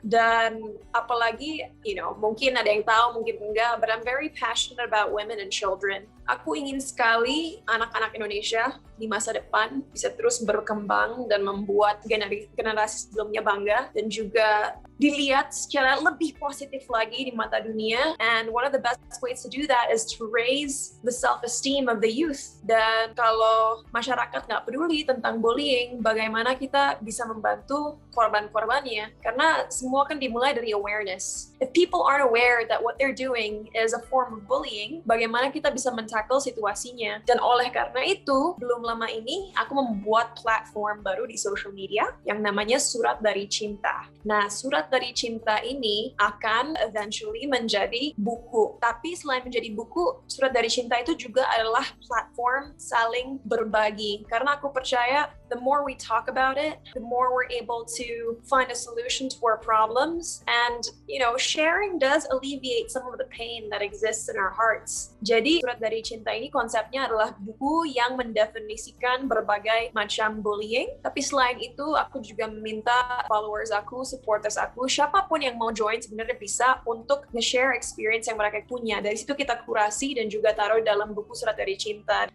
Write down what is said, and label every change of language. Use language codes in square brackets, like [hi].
[id] Dan apalagi, mungkin ada yang tahu, mungkin enggak, [en] but I'm very passionate about women and children. [id] Aku ingin sekali anak-anak Indonesia di masa depan bisa terus berkembang dan membuat generasi sebelumnya bangga dan juga dilihat secara lebih positif lagi di mata dunia. [en] And one of the best ways to do that is to raise the self-esteem of the youth. [id] Dan kalau masyarakat nggak peduli tentang bullying, bagaimana kita bisa membantu korban-korbannya? Karena semua kan dimulai dari awareness. [en] If people aren't aware that what they're doing is a form of bullying, [id] bagaimana kita bisa men-tackle situasinya? Dan oleh karena itu, belum lama ini aku membuat platform baru di social media yang namanya Surat Dari Cinta. Nah, Surat Dari Cinta ini akan eventually menjadi buku. Tapi selain menjadi buku, Surat Dari Cinta itu juga adalah platform saling berbagi. Karena aku percaya [en] the more we talk about it, the more we're able to find a solution to our problems. And, sharing does alleviate some of the pain that exists in our hearts. [id] Jadi, Surat Dari Cinta ini konsepnya adalah buku yang mendefinisikan berbagai macam bullying. Tapi selain itu, aku juga meminta followers aku, supporters aku, siapapun yang mau join sebenarnya bisa untuk nge-share experience yang mereka punya. Dari situ kita kurasi dan juga taruh dalam buku Surat Dari Cinta.